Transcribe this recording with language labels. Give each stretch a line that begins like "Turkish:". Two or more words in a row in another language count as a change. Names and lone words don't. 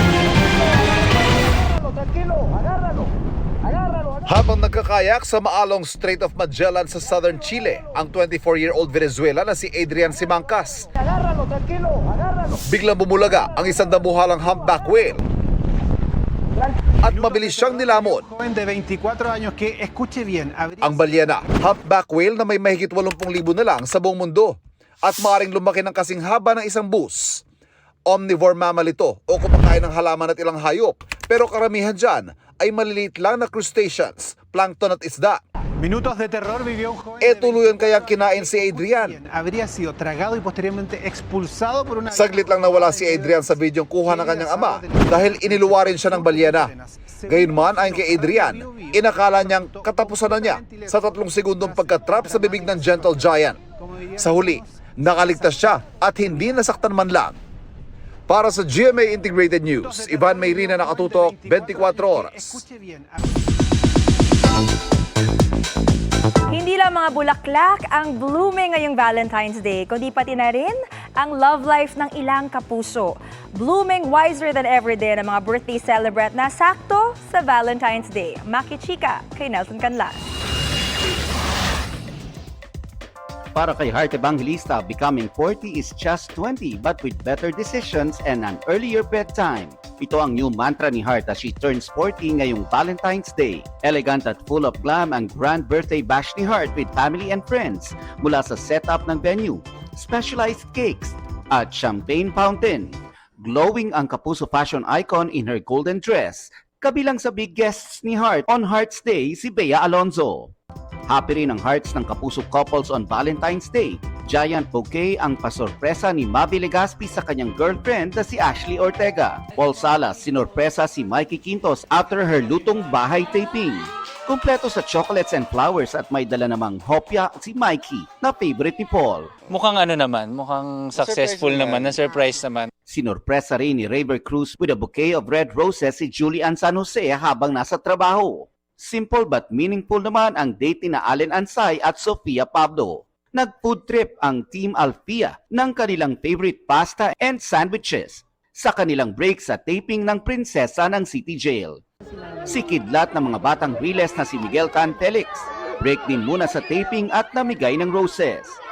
Filipino: Habang nagkakayak sa maalong Strait of Magellan sa
English: southern Chile,
Filipino: ang 24-year-old Venezuela na si Adrian Simancas. Biglang bumulaga ang isang damuhalang
English: humpback whale
Filipino: at mabilis siyang nilamon.
Spanish: Joven de 24 años que, escuche bien,
Filipino: Ang balyena,
English: humpback whale
Filipino: na may mahigit 80,000 na lang sa buong mundo at maaaring lumaki ng kasing haba ng isang bus.
English: Omnivore mammal
Filipino: ito o kumakain ng halaman at ilang hayop, pero karamihan dyan ay maliliit lang na crustaceans, plankton at isda.
Spanish: minutos de terror vivió un joven E de
Filipino: tuluyan kayang kinain si Adrian.
Spanish: habría sido tragado y posteriormente expulsado por una...
Filipino: Saglit lang nawala si Adrian sa videong kuha ng kanyang ama dahil iniluwarin siya ng balyena. Gayunman ayon kay Adrian, inakala niyang katapusan na niya sa 3 segundong pagkatrap sa bibig ng
English: gentle giant.
Filipino: Sa huli, nakaligtas siya at hindi nasaktan man lang. Para sa GMA Integrated News, Ivan Mayrina, nakatutok 24 oras.
Spanish: Escuche bien.
Filipino: Hindi lang mga bulaklak ang blooming ngayong Valentine's Day, kundi pati na rin ang
English: love life
Filipino: ng ilang kapuso.
English: Blooming wiser than ever
Filipino: din ang mga birthday celebrant na sakto sa Valentine's Day. Maki Chika kay Nelson Canlas. Para kay Heart Evangelista,
English: becoming 40 is just 20 but with better decisions and an earlier bedtime.
Filipino: Ito ang
English: new mantra
Filipino: ni Heart
English: as she turns 40
Filipino: ngayong Valentine's Day. Elegant at
English: full of glam
Filipino: ang
English: grand birthday bash
Filipino: ni Heart
English: with family and friends
Filipino: mula sa setup ng venue,
English: specialized cakes,
Filipino: at
English: champagne fountain.
Filipino: Glowing ang kapuso
English: fashion icon in her golden dress,
Filipino: kabilang sa
English: big guests
Filipino: ni Heart
English: on Heart's Day
Filipino: si Bea Alonzo. Happy rin ang hearts ng kapuso couples
English: on Valentine's Day. Giant bouquet
Filipino: ang pasorpresa ni Mavi Legaspi sa kanyang girlfriend na si Ashley Ortega. Paul Salas sinorpresa si Mikey Quintos
English: after her
Filipino: lutong bahay taping. Kumpleto sa
English: chocolates and flowers
Filipino: at may dala namang hopya si Mikey na favorite ni Paul. Mukhang ano naman, mukhang successful naman, na-surprise naman. Sinorpresa rin ni Raver Cruz
English: with a bouquet of red roses
Filipino: si Julian San Jose habang nasa trabaho.
English: Simple but meaningful
Filipino: naman ang date ni na Allen Ansay at Sofia Pablo. Nag-
English: food trip
Filipino: ang Team Alfia ng kanilang
English: favorite pasta and sandwiches
Filipino: sa kanilang break sa taping ng Prinsesa ng City Jail. Si kidlat ng mga batang Riles na si Miguel Tan Felix, break din muna sa taping at namigay ng roses.